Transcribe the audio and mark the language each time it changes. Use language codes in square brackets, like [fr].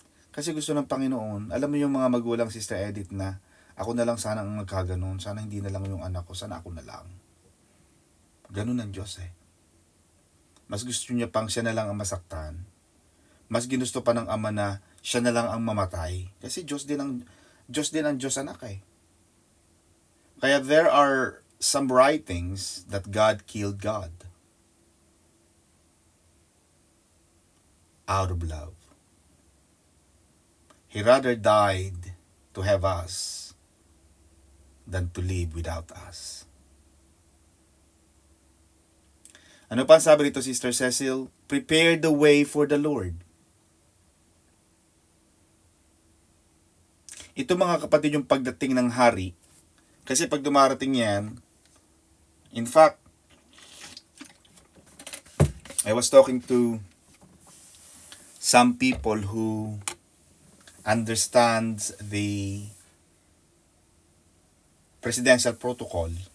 [tl] Kasi gusto ng Panginoon, alam mo yung mga magulang, Sister Edith, na ako na lang sana ang nagkaganon, sana hindi na lang yung anak ko, sana ako na lang. Ganun ang Diyos eh. Mas gusto niya pang siya na lang ang masaktan. Mas ginusto pa ng Ama na siya na lang ang mamatay. Kasi Diyos din ang Diyos anak eh. Kaya [en] there are some writings that God killed God out of love. He rather died to have us than to live without us. [tl] Ano pa ang sabi rito, [en] Sister Cecil? Prepare the way for the Lord. [tl] Ito mga kapatid yung pagdating ng hari. Kasi pag dumarating yan, [en] in fact, I was talking to some people who understands the presidential protocol.